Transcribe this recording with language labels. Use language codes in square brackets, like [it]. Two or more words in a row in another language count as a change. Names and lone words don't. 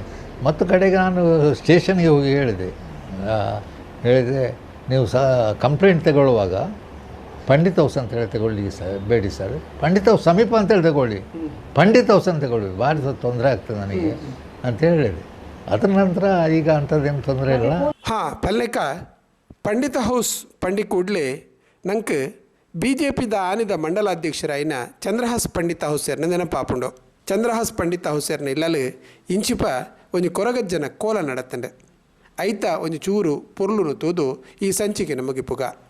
[kn] ಮತ್ತು ಕಡೆಗೆ ನಾನು ಸ್ಟೇಷನ್ಗೆ ಹೋಗಿ ಹೇಳಿದೆ, ನೀವು ಕಂಪ್ಲೇಂಟ್ ತಗೊಳ್ಳುವಾಗ ಪಂಡಿತೋತ್ಸವ ಅಂತೇಳಿ ತಗೊಳ್ಳಿ ಬೇಡಿ ಸರ್, ಪಂಡಿತೋತ್ಸವ ಸಮೀಪ ಅಂತೇಳಿ ತಗೊಳ್ಳಿ, ಪಂಡಿತೋತ್ಸವ ಅಂತ ತಗೊಳ್ಳಿ, ಭಾರಿ ತೊಂದರೆ ಆಗ್ತದೆ ನನಗೆ ಅಂತ ಹೇಳಿದೆ. ಅದರ ನಂತರ ಈಗ ಅಂಥದ್ದೇನು ತೊಂದರೆ ಇಲ್ಲ. [tcy] ಪಲ್ಲೆಕ ಪಂಡಿತ ಹೌಸ್ ಪಂಡಿ ಕೂಡಲೇ ನಂಗೆ BJP ಆನಿದ ಮಂಡಲಾಧ್ಯಕ್ಷರಾಯಿನ ಚಂದ್ರಹಾಸ್ ಪಂಡಿತ ಹೌಸೇರ್ನ ನೆನಪಾಪುಂಡು. ಚಂದ್ರಹಾಸ್ ಪಂಡಿತ ಹೌಸೇರ್ನ ಇಲ್ಲಲು ಇಂಚಿಪ ಒಂದು ಕೊರಗಜ್ಜನ ಕೋಲ ನಡತ್ತಂಡೆ ಐತ ಒಂದು ಚೂರು ಪೊರ್ಲುನು ತೂದು ಈ ಸಂಚಿಕೆ ಮುಗಿಪುಗ.